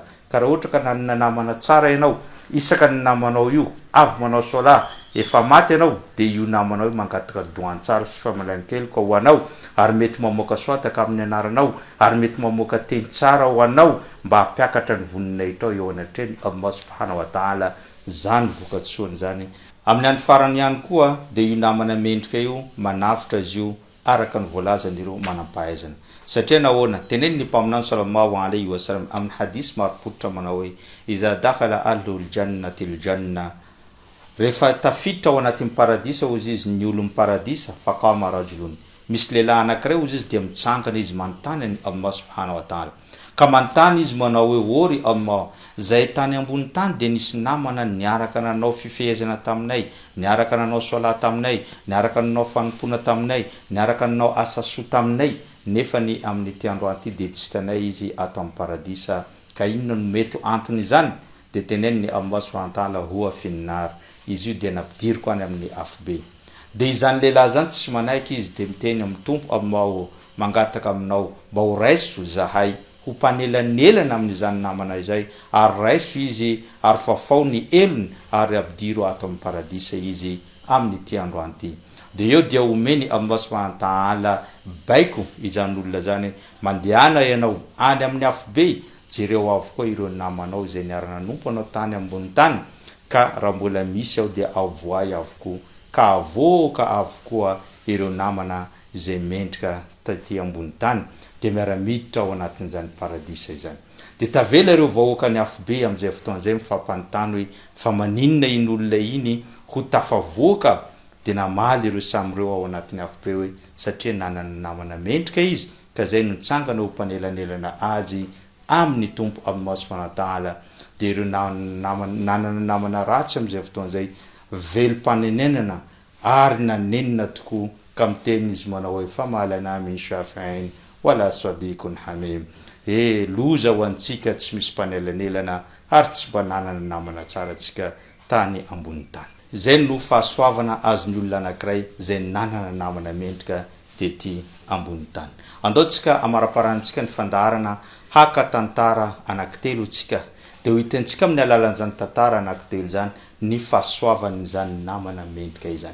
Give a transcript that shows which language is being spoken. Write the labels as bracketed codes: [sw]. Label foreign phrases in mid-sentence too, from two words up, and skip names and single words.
[mg] Ka raha ohatra ka nanana namana tsara ianao isaka ny namanao io avy manao sola efa maty ianao de io namanao io mangataka doan tsara sy famalankely ka ho anao ary mety mamoaka soataka amin'ny anaranao ary mety mamoaka teny tsara ho anao mba hampiakatra ny voninahitra eo anatreny Allah [ar] سبحانه وتعالى. [mg] Zany vokatsoany zany amin'ny andro farany ihany koa de io namana mendrika io manafitra izy io araka ny voalazan'ireo manampahaizana satria nahoana teneniny mpaminany [ar] صلى الله عليه وسلم [mg] amin'ny hadis maropototra manao hoe [ar] إذا دخل أهل الجنة الجنة, [mg] rehefa tafiditra ao anatin'ny paradisa ozy izy ny olon'ny paradisa [ar] فقام رجل, [mg] misy lehilahy anankiray ozy izy dia mitsangana izy manontany any Allah [ar] سبحانه وتعالى [mg] ka manontany izy manao hoe ory Allah, zay tany ambony tany de nisy namana niaraka nanao fifehezana taminay, niaraka nanao salat taminay, niaraka nanao fanompona taminay, niaraka nanao asa soa taminay, nefa ny amin'ny androany ty de tsy tanay izy ato amin'ny paradisa, ka inona no mety antony izany? De teneniny Allah [ar] سبحانه وتعالى هو في النار, [mg] izy io de nampidiriko any amin'ny afobe. De izany lehilahy zany tsy manaiky izy de miteny amin'ny tompo Allah mangataka aminao mba ho raiso zahay ho panelanelana amin'izany namana izay, ary raiso izy ary fafao ny elony ary abdiro ato amin'ny paradisa izy amin'ny ty androany ty. De eo dia omeny Allah [ar] سبحانه وتعالى [mg] baiko izany olona zany, mandehana ianao any amin'ny afobe, jereo avokoa ireo namanao izay niara-nanompo anao tany ambony tany, ka raha mbola misy ao dia avoay avokoa, ka avoaka avokoa ireo namana izay mendrika taty ambony tany, de miara-miditra ao anatin'izany paradisa izany. De tavela ireo vahoaka ny afobe amin'izay fotoan'izay mifampanontany hoe fa maninona iny olona iny ho tafavoaka, de namaly ireo samyreo ao anatin'ny afobe hoe satria nanana namana mendrika izy, ka zay no nitsangana ho panelanelana azy amin'ny tompo Allah [ar] سبحانه وتعالى. [mg] De ireo nanana namana ratsy amin'izay fotoan'izay velom-panenenana ary nanenina tokoa, ka miteny izy manao hoe [ar] فما لنا من شافعين ولا صديق حميم, [mg] loza ho antsika tsy misy panelanelana ary tsy mba nanana namana tsara tsika tany ambony tany. Zay no fahasoavana azony olona anankiray zay nanana namana mendrika tety ambony tany. Andaotsika amaraparantsika ny fandaharana haka tantara anankitelo tsika, de ho hitantsika amin'ny alalan'izany tantara anankitelo zany ny fahasoavan'izany namana mendrika izany.